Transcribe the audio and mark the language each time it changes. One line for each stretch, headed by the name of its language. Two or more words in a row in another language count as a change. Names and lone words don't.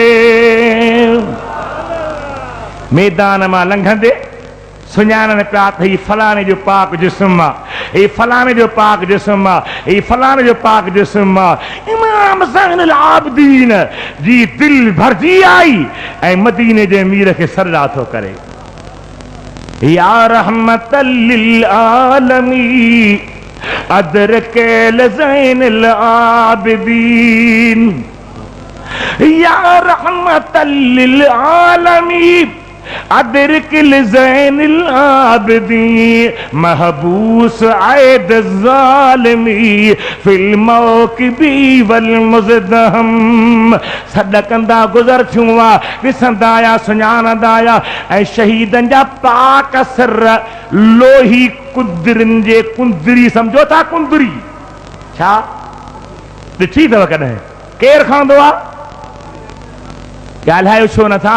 Sindhi: मैदान मां लंघंदे सुञाणनि पिया त ही फलाणे जो पाक जिस्म आहे, ही फलाणे जो पाक जिस्म आहे, ही फलाणे जो पाक जिस्म आहे। इमाम ज़ैनुल आबिदीन जी दिल भरजी आई ऐं मदीने जे मीर खे सरदा थो करे।
Arabic: يا رحمة للعالمين أدرك زين العابدين، يا رحمة للعالمين أدرك زين العابدين محبوس أيدي ظالمي في الموكب والمزدحم.
Sindhi: सॾकंदा गुज़र थियूं हुआ, ॾिसंदा आया, सुञाणंदा आया ऐं शहीदनि जा पाक सर लोही कुंदरिन जे कुंदरी, सम्झो था कुंदरी छा ॾिठी अथव कॾहिं? केरु खणंदो आहे? ॻाल्हायो छो नथा?